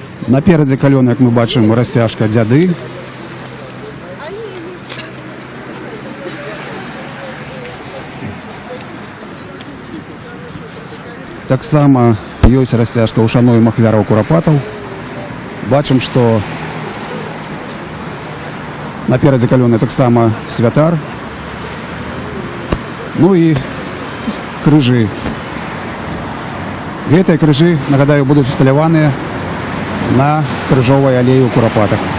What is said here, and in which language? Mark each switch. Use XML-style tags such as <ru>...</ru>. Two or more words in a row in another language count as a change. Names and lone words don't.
<uk>Напереди кальони, як ми бачимо, розтяжка «Дяди».</uk> <be>Так само ёсць расцяжка Ушаноў і Махвяраў Курапатаў. Бачым, што наперадзе калёны таксама святар. Ну і крыжы. Гэтыя крыжы, нагадаю, будуць усталяваныя на крыжовай алеі ў Курапатах.</be>